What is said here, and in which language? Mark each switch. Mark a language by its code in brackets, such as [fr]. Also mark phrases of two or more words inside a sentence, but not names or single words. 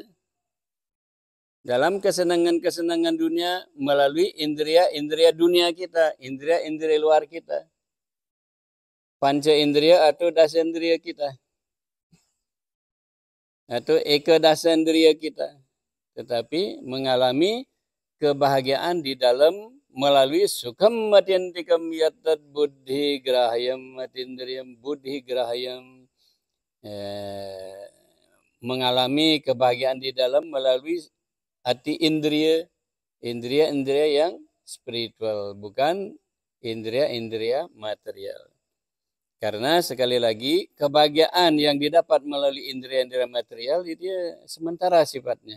[id] Dalam kesenangan-kesenangan dunia melalui indria-indria dunia kita, indria-indria luar kita. Panca indria atau dasendria kita. Atau eka dasendria kita. Tetapi mengalami kebahagiaan di dalam melalui [sa] sukam matintikam yatat buddhi grahayam matindriyam buddhi grahayam. [id] Mengalami kebahagiaan di dalam melalui hati indria-indria yang spiritual, bukan indria-indria material. Karena sekali lagi kebahagiaan yang didapat melalui indria-indria material itu sementara sifatnya.